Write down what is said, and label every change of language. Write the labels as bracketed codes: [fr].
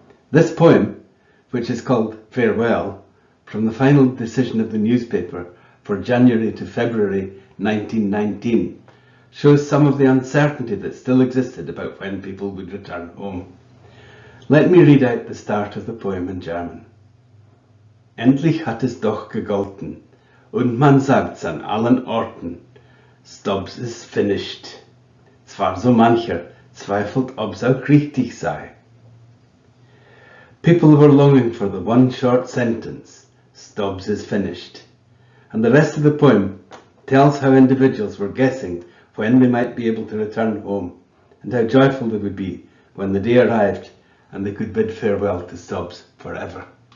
[en] This poem, which is called Farewell, from the final decision of the newspaper for January to February 1919, shows some of the uncertainty that still existed about when people would return home. Let me read out the start of the poem in German. [de] Endlich hat es doch gegolten, und man sagt's an allen Orten, [en] Stobs is finished. [de] Zwar so mancher zweifelt, ob's auch richtig sei. [en] People were longing for the one short sentence, Stobs is finished. And the rest of the poem tells how individuals were guessing when they might be able to return home, and how joyful they would be when the day arrived and they could bid farewell to Stobs forever.